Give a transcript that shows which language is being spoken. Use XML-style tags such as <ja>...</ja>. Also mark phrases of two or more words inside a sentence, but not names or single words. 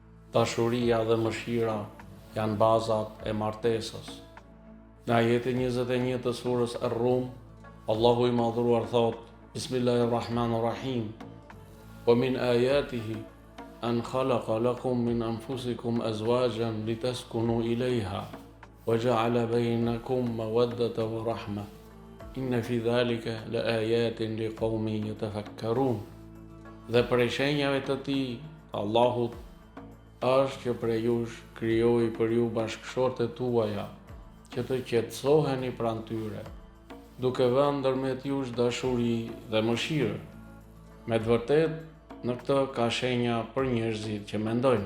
<sq>Dashuria dhe mëshira janë bazat e martesës. Në ajetin 21 të surës Ar-Rum, Allahu i madhruar thot: Bismillahirrahmanirrahim.</sq> <ar>ومن آياته أن خلق لكم من أنفسكم أزواجا لتسكنوا إليها وجعل بينكم مودة ورحمة. إن في ذلك لآيات لقوم يتفكرون.</ar> <sq>Dhe prej shenjave të tij, Allahut, është që prej jush krijoi për ju bashkëshortet tuaja, që të qetësoheni pranë tyre, duke vënë ndërmjet jush dashuri dhe mëshirë. Me të vërtetë, në këtë ka shenja për njerëzit që mendojnë.</sq>